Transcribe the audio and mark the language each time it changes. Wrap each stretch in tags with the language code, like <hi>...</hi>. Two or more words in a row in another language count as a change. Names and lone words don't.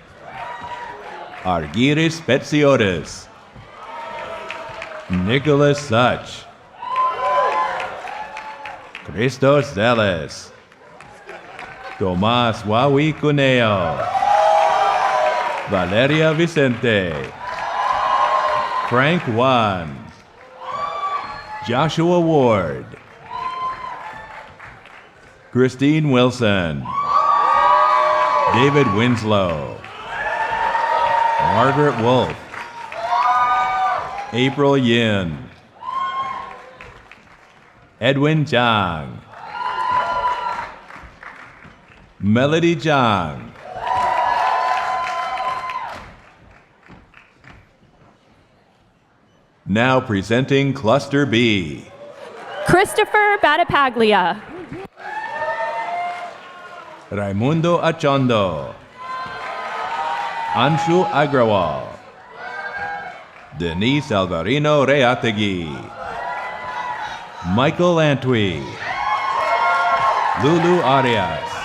<en>Argyris Petsiotis. Nicholas Such. Christos Zeles. Tomas Wawi Cuneo. Valeria Vicente. Frank Wan. Joshua Ward. Christine Wilson. David Winslow. Margaret Wolf. April Yin. Edwin Zhang. Melody Zhang. Now presenting Cluster B. Christopher Battipaglia. Raimundo Achondo. Anshu Agrawal. Denise Alvarino Reategui. Michael Antwi. Lulu Arias.</en>